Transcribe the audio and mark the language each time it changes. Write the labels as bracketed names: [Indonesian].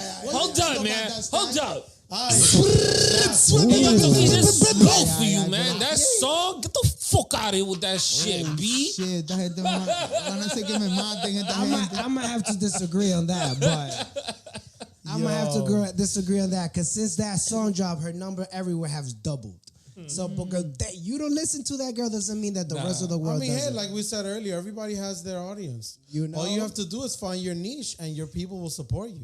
[English] Hold up, man. Hold up. Hey, yo, Tokisha, slow for you, man. That song, get the fuck out of here with that shit, B. [Spanish] Shit, esta gente van a hacer que me maten esta gente. [English] I'm gonna have to disagree on that, but I'm gonna have to disagree on that because since that song dropped, her number everywhere has doubled. So, because that you don't listen to that girl doesn't mean that the rest of the world mean, hey, doesn't. like we said earlier, everybody has their audience. You know? All you have to do is find your niche, and your people will support you.